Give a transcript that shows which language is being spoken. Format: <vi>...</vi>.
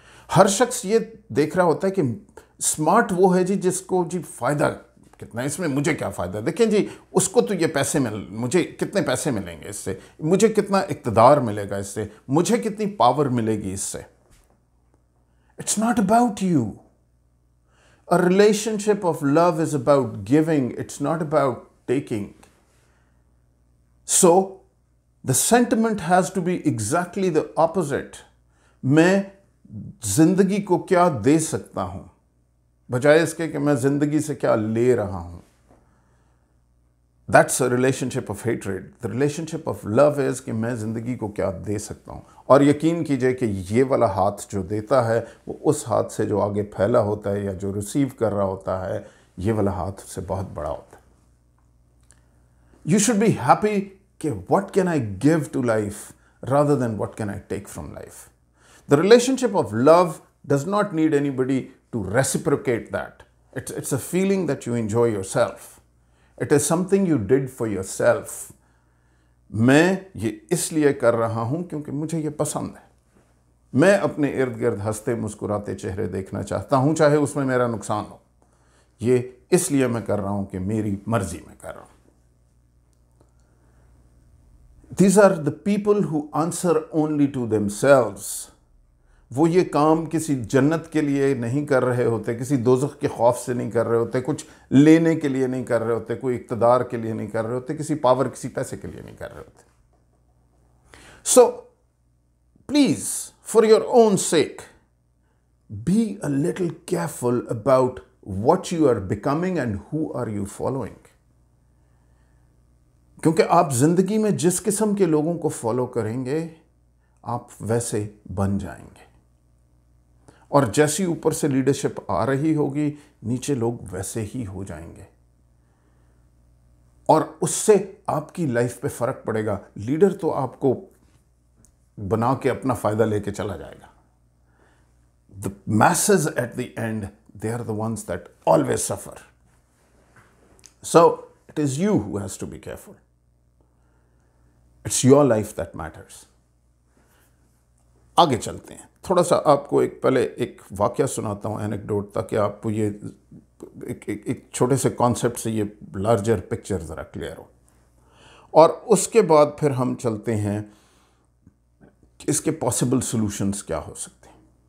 <ur>ہر شخص یہ دیکھ رہا ہوتا ہے کہ اسمارٹ وہ ہے جس کو فائدہ کتنا ہے، اس میں مجھے کیا فائدہ، دیکھیں اس کو تو یہ پیسے مجھے کتنے پیسے ملیں گے اس سے، مجھے کتنا اقتدار ملے گا اس سے، مجھے کتنی پاور ملے گی اس سے۔</ur> <en>It's not about you. A relationship of love is about giving. It's not about taking. So, the sentiment has to be exactly the opposite.</en> <ur>میں زندگی کو کیا دے سکتا ہوں بجائے اس کے کہ میں زندگی سے کیا لے رہا ہوں۔</ur> <en>That's a relationship of hatred. The relationship of love is</en> <ur>کہ میں زندگی کو کیا دے سکتا ہوں، اور یقین کیجئے کہ یہ والا ہاتھ جو دیتا ہے وہ اس ہاتھ سے جو آگے پھیلا ہوتا ہے یا جو ریسیو کر رہا ہوتا ہے، یہ والا ہاتھ سے بہت بڑا ہوتا ہے۔</ur> <en>You should be happy کہ what can I give to life rather than what can I take from life. The relationship of love does not need anybody to reciprocate that. It's a feeling that you enjoy yourself. It is something you did for yourself.</en> <ur>میں یہ اس لیے کر رہا ہوں کیونکہ مجھے یہ پسند ہے۔ میں اپنے ارد گرد ہنستے مسکراتے چہرے دیکھنا چاہتا ہوں، چاہے اس میں میرا نقصان ہو۔ یہ اس لیے میں کر رہا ہوں کہ میری مرضی میں کر رہا ہوں۔</ur> <en>These are the people who answer only to themselves.</en> <ur>وہ یہ کام کسی جنت کے لیے نہیں کر رہے ہوتے، کسی دوزخ کے خوف سے نہیں کر رہے ہوتے، کچھ لینے کے لیے نہیں کر رہے ہوتے، کوئی اقتدار کے لیے نہیں کر رہے ہوتے، کسی پاور، کسی پیسے کے لیے نہیں کر رہے ہوتے.</ur> <en>So, please, for your own sake, be a little careful about what you are becoming and who are you following.</en> <ur>کیونکہ آپ زندگی میں جس قسم کے لوگوں کو فالو کریں گے آپ ویسے بن جائیں گے، اور جیسی اوپر سے لیڈرشپ آ رہی ہوگی نیچے لوگ ویسے ہی ہو جائیں گے، اور اس سے آپ کی لائف پہ فرق پڑے گا. لیڈر تو آپ کو بنا کے اپنا فائدہ لے کے چلا جائے گا.</ur> <en>The masses at the end, they are the ones that always suffer. So, it is you who has to be careful. It's your life that matters.</en> <ur>آگے چلتے ہیں. تھوڑا سا آپ کو پہلے ایک واقعہ سناتا ہوں، اینیکڈوٹ، تاکہ آپ کو یہ ایک چھوٹے سے کانسیپٹ سے یہ لارجر پکچر ذرا کلیئر ہو، اور اس کے بعد پھر ہم چلتے ہیں کہ اس کے پاسبل سولوشنز کیا ہو سکتے ہیں.</ur>